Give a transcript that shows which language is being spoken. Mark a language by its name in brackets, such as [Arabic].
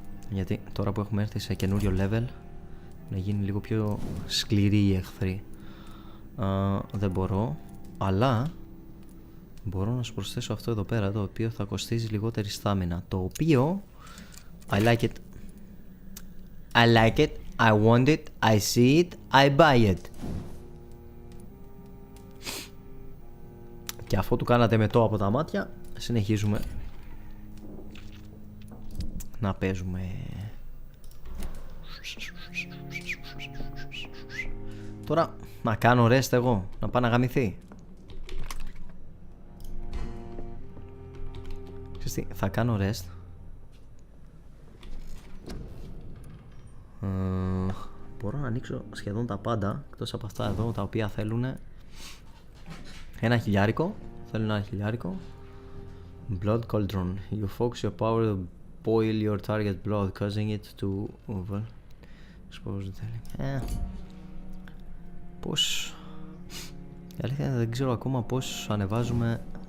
[Greek] Γιατί τώρα που έχουμε έρθει σε καινούριο level, να γίνει λίγο πιο σκληροί οι εχθροί. Δεν μπορώ, αλλά μπορώ να σου προσθέσω αυτό εδώ πέρα, το οποίο θα κοστίζει λιγότερη στάμινα. Το οποίο [English] I like it, I want it, I see it, I buy it. [Greek] Και αφού του κάνατε μετό από τα μάτια, συνεχίζουμε να παίζουμε. Τώρα να κάνω rest εγώ, να πάω να γαμηθεί. Ξέρεις τι, θα κάνω rest. Μπορώ να ανοίξω σχεδόν τα πάντα, εκτός από αυτά εδώ τα οποία θέλουν ένα χιλιάρικο. Θέλω ένα χιλιάρικο. [English] Blood cauldron. You focus your power to boil your target blood, causing it to expose the πώς... [Greek] Η αλήθεια είναι δεν ξέρω ακόμα πώς ανεβάζουμε.